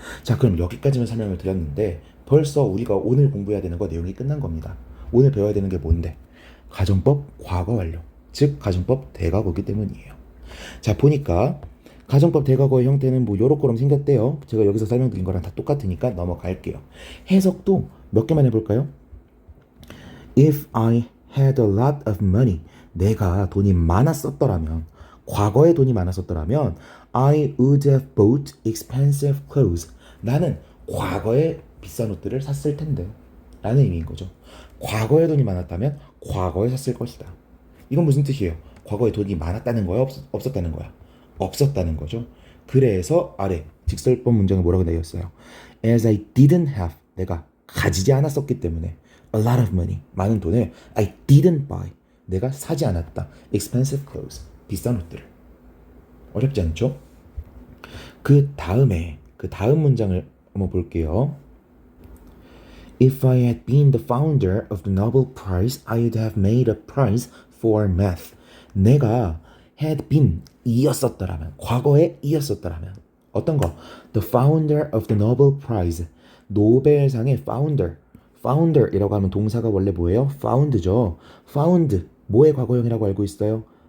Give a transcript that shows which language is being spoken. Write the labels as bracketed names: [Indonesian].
[Korean] 자, 그럼 여기까지만 설명을 드렸는데 벌써 우리가 오늘 공부해야 되는 거 내용이 끝난 겁니다. 오늘 배워야 되는 게 뭔데? 가정법 과거 완료. 즉 가정법 대과거이기 때문이에요. 자, 보니까 가정법 대과거의 형태는 뭐 요렇게럼 생겼대요. 제가 여기서 설명드린 거랑 다 똑같으니까 넘어갈게요. 해석도 몇 개만 해볼까요? [English] If I had a lot of money, [Korean] 내가 돈이 많았었더라면, 과거에 돈이 많았었더라면 [English] I would have bought expensive clothes. [Korean] 나는 과거에 비싼 옷들을 샀을 텐데 라는 의미인 거죠. 과거에 돈이 많았다면 과거에 샀을 것이다. 이건 무슨 뜻이에요? 과거에 돈이 많았다는 거야? 없었다는 거야? 없었다는 거죠. 그래서 아래 직설법 문장을 뭐라고 내렸어요? [English] As I didn't have, [Korean] 내가 가지지 않았었기 때문에 [English] a lot of money, [Korean] 많은 돈을 [English] I didn't buy, [Korean] 내가 사지 않았다. [English] expensive clothes, [Korean] 비싼 옷들을. 어렵지 않죠? 그 다음 문장을 한번 볼게요. [English] If I had been the founder of the Nobel Prize, I would have made a prize for math. [Korean] 내가 [English] had been [Korean] 이었었더라면, 과거에 이었었더라면 어떤 거? [English] The founder of the Nobel Prize. [Korean] 노벨상의 founder이라고 하면 동사가 원래 뭐예요? found죠. found 뭐의 과거형이라고 알고 있어요?